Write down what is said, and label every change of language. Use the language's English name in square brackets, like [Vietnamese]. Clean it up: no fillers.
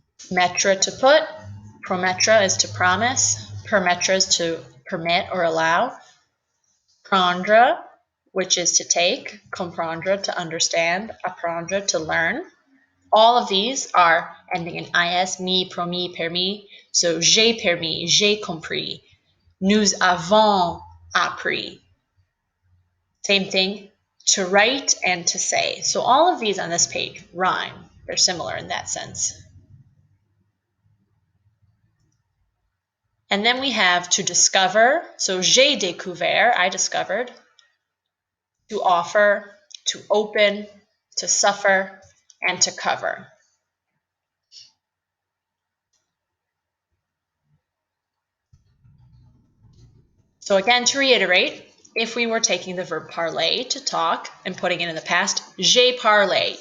[English] Mettre, to put. Promettre is to promise. Permettre is to permit or allow. Prendre, which is to take. Comprendre, to understand. Apprendre, to learn. All of these are ending in is, me, promis, permis. [French] So j'ai permis, j'ai compris. Nous avons appris. [English] Same thing, to write and to say. So all of these on this page rhyme. They're similar in that sense. And then we have to discover. So [French] j'ai découvert, [English] I discovered. To offer, to open, to suffer, and to cover. So again, to reiterate, if we were taking the verb parler, to talk, and putting it in the past, [French] j'ai parlé.